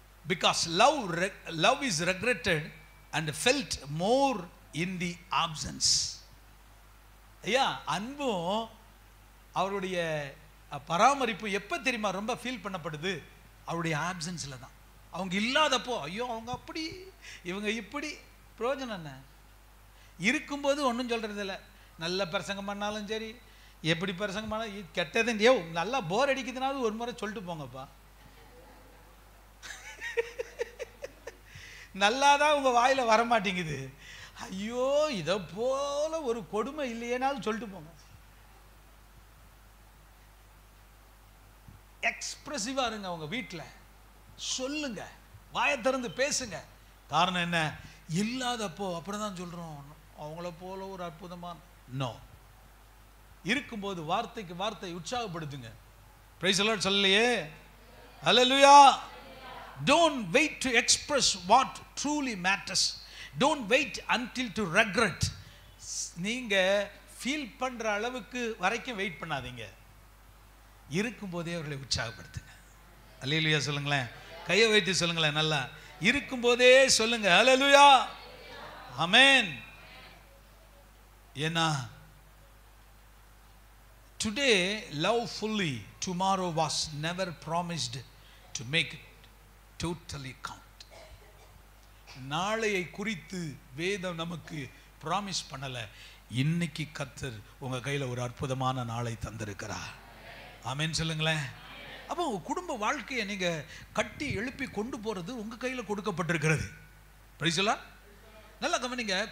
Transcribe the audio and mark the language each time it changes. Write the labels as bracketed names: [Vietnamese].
[English] Because love is regretted and felt more in the absence. [Tamil] ஐயா, அன்பும் அவருடைய பராமரிப்பு எப்போ தெரியுமா ரொம்ப ஃபீல் பண்ணப்படுது? அவருடைய ஆப்சன்ஸில் தான். அவங்க இல்லாதப்போ ஐயோ அவங்க அப்படி இவங்க இப்படி, பிரயோஜனம் என்ன? இருக்கும்போது ஒன்றும் சொல்கிறது இல்லை. நல்ல பிரசங்கம் பண்ணாலும் சரி, எப்படி பிரசங்கம் பண்ணாலும் கெட்டது, நல்லா போர் அடிக்குதுனாலும் ஒரு முறை சொல்லிட்டு போங்கப்பா. நல்லாதான் உங்கள் வாயில் வரமாட்டேங்குது, ஐயோ இதை போல ஒரு கொடுமை இல்லையேனாலும் சொல்லிட்டு போங்க. எக்ஸ்பிரசிவா இருங்க உங்க வீட்டில், சொல்லுங்க, வாயை திறந்து பேசுங்க. காரணம் என்ன? இல்லாதப்போ அப்புறம் தான் சொல்றோம் அவங்கள போல ஒரு அற்புதமான. நோ, இருக்கும்போது வார்த்தைக்கு வார்த்தை உற்சாகப்படுத்துங்க. [English] praise the lord [Tamil] சொல்லலையே? ஹல்லேலூயா. [English] Don't wait to express what truly matters. Don't wait until to regret. [Tamil] நீங்க ஃபீல் பண்ற அளவுக்கு வரைக்கும் வெயிட் பண்ணாதீங்க. இருக்கும்போதே அவர்களை உற்சாகப்படுத்துங்க. அல்லேலூயா சொல்லுங்களேன். கையை வைத்து சொல்லுங்களேன். நல்லா இருக்கும்போதே சொல்லுங்க. அல்லேலூயா, ஆமென். ஏன்னா [English] today love fully, tomorrow was never promised to make it totally count. [Tamil] நாளையை குறித்து வேதம் நமக்கு ப்ராமிஸ் பண்ணல. இன்னைக்கு கர்த்தர் உங்க கையில ஒரு அற்புதமான நாளை தந்திருக்கிறார். ஆமென் சொல்லுங்களேன். அப்போ உங்க குடும்ப வாழ்க்கையை நீங்க கட்டி எழுப்பி கொண்டு போறது உங்க கையில கொடுக்கப்பட்டிருக்கிறது. [English] Praise the lord. [Tamil] நல்லா கவனிங்க.